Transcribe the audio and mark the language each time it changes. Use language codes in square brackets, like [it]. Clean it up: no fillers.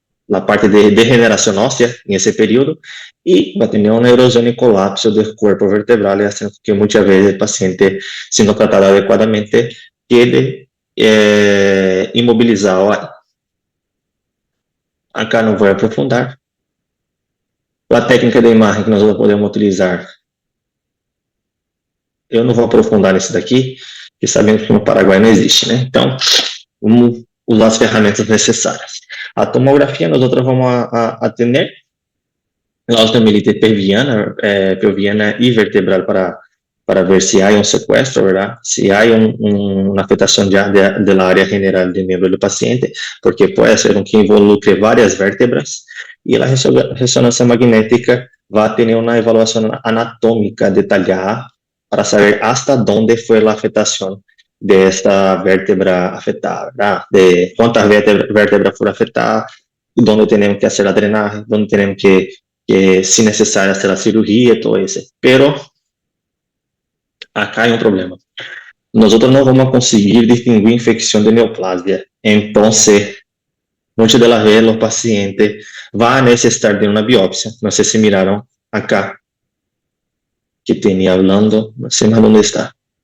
[es] la parte de degeneración ósea en ese periodo y va a tener una erosión y colapso del cuerpo vertebral, haciendo que muchas veces el paciente, si no tratado adecuadamente, quede imobilizado ahí. [pt] Acá não vou aprofundar. A técnica de imagem que nós podemos utilizar, eu não vou aprofundar nisso daqui, porque sabemos que no Paraguai não existe, né? Então, vamos usar as ferramentas necessárias. A tomografia, nós vamos atender a osteomielite pelviana e vertebral para ver se há sequestro, ¿verdad? Se há uma afetação da área general do membro do paciente, porque pode ser que involucre várias vértebras, e a ressonância magnética vai ter uma avaliação anatômica detalhada para saber hasta onde foi a afetação desta vértebra afetada, [es] ¿verdad? [pt] De quantas vértebras foram afetadas, onde temos que fazer a drenagem, onde temos que se necessário, [es] hacer a cirurgia, todo eso. Pero acá hay un problema. Nosotros no vamos a conseguir distinguir infección de neoplasia. Entonces, muchas de las veces los pacientes van a necesitar de una biopsia. No sé si miraron acá, que tenía hablando, no sé más dónde está.